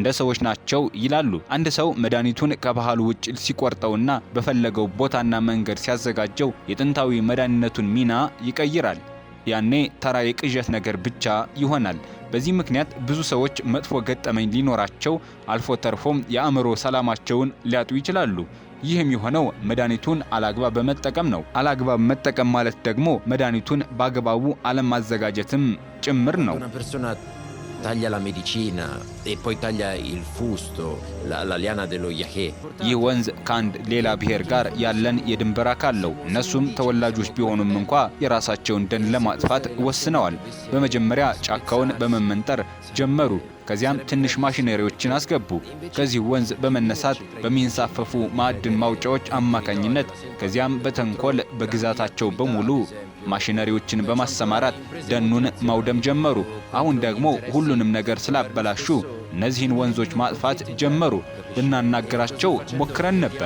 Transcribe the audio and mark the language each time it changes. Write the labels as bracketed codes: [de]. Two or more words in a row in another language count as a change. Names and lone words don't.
[am] ሰዎች ናቸው ይላሉ። አንድ ሰው መድኃኒቱን ከባህሉ ውጭ ሲቆርጠውና በፈለገው ቦታና መንገድ ሲያዘጋጀው የጥንታዊ መድኃኒነቱን ሚና ይቀይራል። ያኔ ተራ የቅዠት ነገር ብቻ ይሆናል። በዚህ ምክንያት ብዙ ሰዎች መጥፎ ገጠመኝ ሊኖራቸው አልፎ ተርፎም የአእምሮ ሰላማቸውን ሊያጡ ይችላሉ። ይህም የሆነው መድኃኒቱን አላግባብ በመጠቀም ነው። አላግባብ መጠቀም ማለት ደግሞ መድኃኒቱን በአግባቡ አለማዘጋጀትም ጭምር ነው። [it] Taglia la medicina e poi taglia il fusto, la liana dello yahe. [am] ይህ ወንዝ ከአንድ ሌላ ብሔር ጋር ያለን የድንበር አካል ነው። እነሱም ተወላጆች ቢሆኑም እንኳ የራሳቸውን ደን ለማጥፋት ወስነዋል። በመጀመሪያ ጫካውን በመመንጠር ጀመሩ። ከዚያም ትንሽ ማሽነሪዎችን አስገቡ። ከዚህ ወንዝ በመነሳት በሚንሳፈፉ ማዕድን ማውጫዎች አማካኝነት ከዚያም በተንኮል በግዛታቸው በሙሉ ማሽነሪዎችን በማሰማራት ደኑን ማውደም ጀመሩ። አሁን ደግሞ ሁሉንም ነገር ስላበላሹ እነዚህን ወንዞች ማጥፋት ጀመሩ። ልናናገራቸው ሞክረን ነበር፣